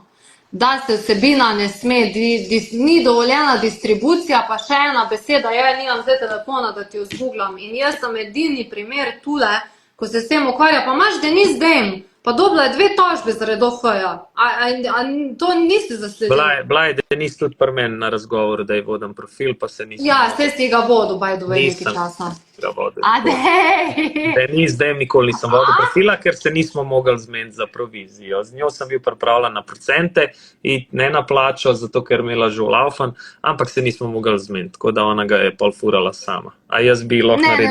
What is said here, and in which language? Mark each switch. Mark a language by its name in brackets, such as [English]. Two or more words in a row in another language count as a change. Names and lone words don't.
[Slovenian] Da se vsebina ne sme, ni dovoljena distribucija, pa še ena beseda, nimam zdaj telefona, da ti jo zgooglam. In jaz sem edini primer tule, ko se s tem ukvarja, pa imaš Denis Dem, pa dobila je 2 tožbe zaradi OF-ja. A to nisi zasledila? Bila je Denis tudi pri meni na razgovoru, da je vodim profil, pa se nisem... Ja, saj si ga vodil, [English] by the way, [Slovenian] nekaj časa. Ga vodil. A dej! Denis Dem nikoli nisem vodil profila, ker se nismo mogli zmeniti za provizijo. Z njo sem bil pripravljen na procente in ne na plačo, zato ker imela že vlaufan, ampak se nismo mogli zmeniti, tako da ona ga je pol furala sama. A jaz bi lahko naredil...